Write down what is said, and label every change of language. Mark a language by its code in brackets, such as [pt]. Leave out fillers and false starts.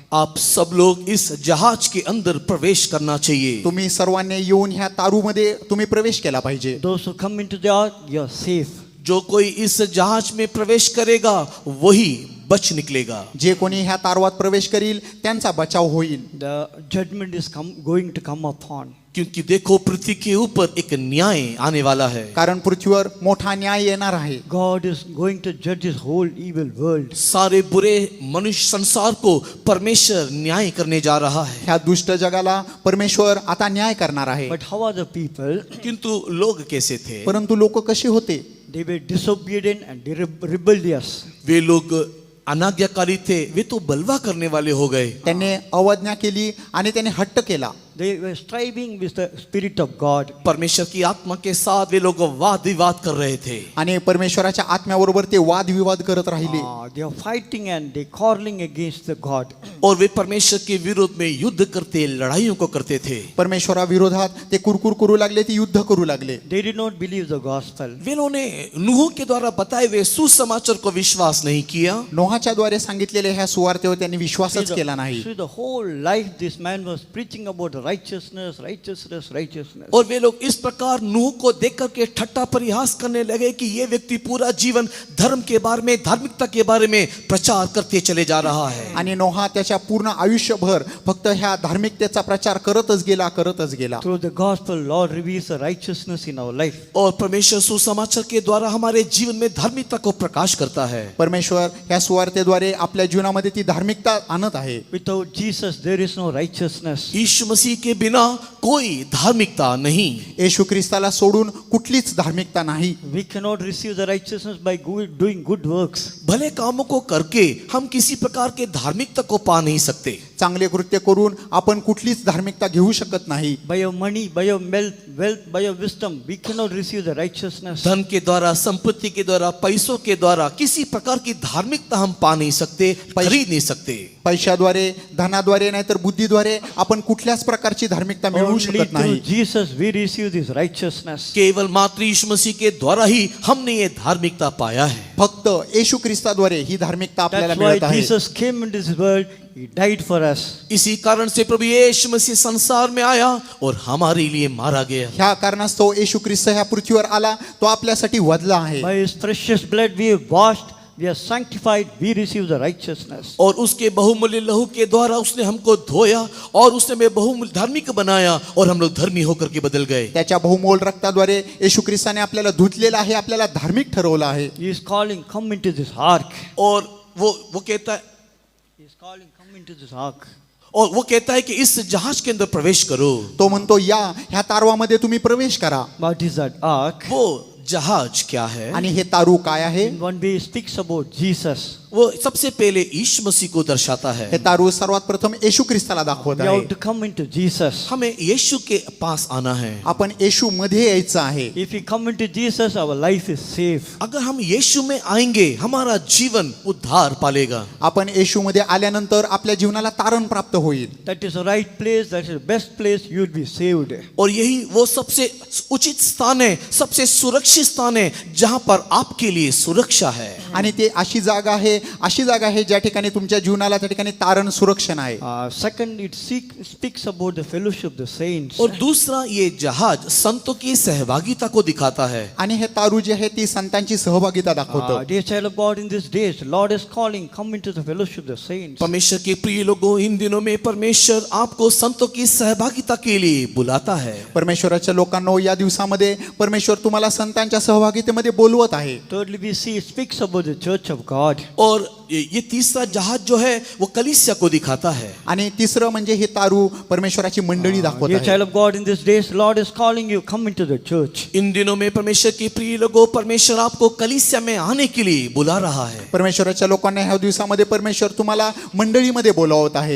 [hi] आप सब लोग इस जहाज के अंदर प्रवेश करना चाहिए। [mr] तुम्ही सर्वांनी येऊन ह्या तारूमध्ये तुम्ही प्रवेश केला पाहिजे. [en] Those who come into the ark, you are safe. [hi] जो कोई इस जहाज में प्रवेश करेगा वही बच निकलेगा। [mr] जे कोणी ह्या तारवात प्रवेश करील त्यांचा बचाव होईल. [en] The judgment is going to come upon. [hi] क्योंकि देखो पृथ्वी के ऊपर एक न्याय आने वाला है। [mr] कारण पृथ्वीवर मोठा न्याय येणार आहे. [en] God is going to judge this whole evil world. [hi] सारे बुरे मनुष्य संसार को परमेश्वर न्याय करने जा रहा है। [mr] ह्या दुष्ट जगाला परमेश्वर आता न्याय करणार आहे. [en] But how are the people? [hi] किंतु लोग कैसे थे? [mr] परंतु लोक कशी होते? [en] They were disobedient and rebellious. [hi] वे लोग अनाज्ञाकारी थे, वे तो बलवा करने वाले हो गए। [mr] त्यांनी अवज्ञा केली आणि त्याने हट्ट केला. [en] They were striving with the Spirit of God. [hi] परमेश्वर की आत्मा के साथ वे लोग वाद विवाद कर रहे थे। [mr] आणि परमेश्वराच्या आत्म्याबरोबर ते वाद विवाद करत राहिले. [en] They are fighting and they quarreling against the God. [hi] और वे परमेश्वर के विरोध में युद्ध करते, लड़ाइयों को करते थे। [mr] परमेश्वरा विरोधात ते कुरकुर करू लागले, ते युद्ध करू लागले. [en] They did not believe the gospel. [hi] वे लोगों ने नूह के द्वारा बताए हुए सुसमाचार को विश्वास नहीं किया। [mr] नोहाच्या द्वारे सांगितलेल्या ह्या सुवार्तेवर त्यांनी विश्वासच केला नाही. [en] See, the whole life this man was preaching about righteousness, righteousness, righteousness. [hi] और वे लोग इस प्रकार नूह को देख करके ठट्टा परिहास करने लगे कि ये व्यक्ति पूरा जीवन धर्म के बारे में, धार्मिकता के बारे में प्रचार करते चले जा रहा है। [mr] आणि नोहा त्याच्या पूर्ण आयुष्यभर फक्त ह्या धार्मिकतेचा प्रचार करतच गेला. [en] Through the gospel, Lord reveals the righteousness in our life. [hi] और परमेश्वर सुसमाचार के द्वारा हमारे जीवन में धार्मिकता को प्रकाश करता है। [mr] परमेश्वर ह्या सुवार्तेद्वारे आपल्या जीवनामध्ये ती धार्मिकता आणत आहे. [en] Without Jesus, there is no righteousness. [hi] यीशु मसीह के बिना कोई धार्मिकता नहीं। [mr] येशू ख्रिस्ताला सोडून कुठलीच धार्मिकता नाही. [en] We cannot receive the righteousness by doing good works. [hi] भले कामों को करके हम किसी प्रकार के धार्मिकता को पा नहीं सकते। [mr] चांगले कृत्य करून आपण कुठलीच धार्मिकता घेऊ शकत नाही. [en] By your money, by your wealth, by your wisdom, we cannot receive the righteousness. [hi] धन के द्वारा, संपत्ति के द्वारा, पैसों के द्वारा किसी प्रकार की धार्मिकता हम पा नहीं सकते, खरीद नहीं सकते। [mr] पैशाद्वारे, धनाद्वारे नाहीतर बुद्धीद्वारे आपण कुठल्याच प्रकारची धार्मिकता मिळवू [en] Only [mr] शकत नाही. [en] Jesus we receive this righteousness. [hi] केवल मात्र यीशु मसीह के द्वारा ही हमने ये धार्मिकता पाया है। [mr] फक्त येशू ख्रिस्ताद्वारे ही धार्मिकता आपल्याला [en] That's why [mr] मिळत आहे. [en] Jesus came into this world. He died for us. [hi] इसी कारण से प्रभु यीशु मसीह संसार में आया और हमारे लिए मारा गया। [mr] ह्या कारणास्तव येशू ख्रिस्त ह्या पृथ्वीवर आला, तो आपल्यासाठी वधला आहे. [en] By His precious blood we are washed, we are sanctified, we receive the righteousness. [hi] और उसके बहुमूल्य लहू के द्वारा उसने हमको धोया और उसने हमें बहुमूल्य धार्मिक बनाया और हम लोग धर्मी होकर के बदल गए। [mr] त्याच्या बहुमोल रक्ताद्वारे येशू ख्रिस्ताने आपल्याला धुतलेला आहे, आपल्याला धार्मिक ठरवलं आहे. [en] He is calling, come into this ark. [hi] और वो कहता है, [en] He is calling, come into this ark. [hi] और वो कहता है कि इस जहाज के अंदर प्रवेश करो। [mr] तो म्हणतो या ह्या तारवामध्ये तुम्ही प्रवेश करा. [en] What is that ark? [hi] वो जहाज क्या है? [mr] आणि हे तारू काय आहे? [en] In one way, it speaks about Jesus. [hi] वो सबसे पहले यीशु मसीह को दर्शाता है। [mr] हे तारू सर्वात प्रथम येशू ख्रिस्ताला दाखवत [en] We [mr] आहे. [en] have to come into Jesus. [hi] हमें यीशु के पास आना है। [mr] आपण येशू मध्ये यायचं आहे. [en] If we come into Jesus, our life is safe. [hi] अगर हम यीशु में आएंगे हमारा जीवन उद्धार पालेगा। [mr] आपण येशू मध्ये आल्यानंतर आपल्या जीवनाला तारण प्राप्त होईल. [en] That is the right place, that is the best place, you will be saved. [hi] और यही वो सबसे उचित स्थान है, सबसे सुरक्षित स्थान है जहां पर आपके लिए सुरक्षा है। [mr] आणि ते अशी जागा आहे ज्या ठिकाणी तुमच्या जीवनाला त्या ठिकाणी तारण सुरक्षण आहे. [en] Second, it speaks about the fellowship of the saints. [hi] और दूसरा ये जहाज संतों की सहभागिता को दिखाता है। [mr] आणि हे तारू जे आहे ती संतांची सहभागिता दाखवतं. [en] Dear child of God, in these days, the Lord is calling, come into the fellowship of the saints. [hi] परमेश्वर के प्रिय लोगों, इन दिनों में परमेश्वर आपको संतों की सहभागिता के लिए बुलाता है। [mr] परमेश्वराच्या लोकांनो, या दिवसामध्ये परमेश्वर तुम्हाला संतांच्या सहभागितेमध्ये बोलवत आहे. [en] Thirdly, we see it speaks about the church of God. [hi] और ये तीसरा जहाज जो है वो कलीसिया को दिखाता है। [mr] आणि तिसरं म्हणजे हे तारू परमेश्वराची मंडळी दाखवत [en] Dear [mr] आहे. [en] child of God, in these days, the Lord is calling you, come into the church. [hi] इन दिनों में परमेश्वर के प्रिय लोगों, परमेश्वर आपको कलीसिया में आने के लिए बुला रहा है। [mr] परमेश्वराच्या लोकांना ह्या दिवसामध्ये परमेश्वर तुम्हाला मंडळीमध्ये बोलावत आहे.